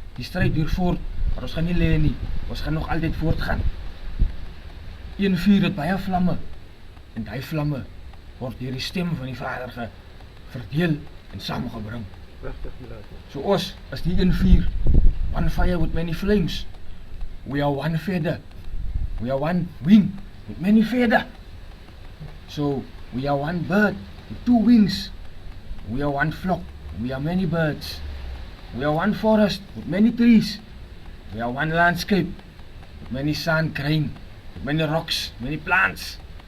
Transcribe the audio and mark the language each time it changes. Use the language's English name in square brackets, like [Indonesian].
[Afrikaans] Die strijd duur voort, maar ons gaan nie lê nie. Ons gaan nog altyd voortgaan. Een vuur het baie vlamme en die vlamme word deur die stem van die Vader verdeel en saamgebring. So ons is die een vuur, [English] one fire with many flames. We are one feather. We are one wing with many feathers. So we are one bird with 2 wings. We are one flock. We are many birds. We are one forest with many trees. We are one landscape with many sand grain, with many rocks, many plants.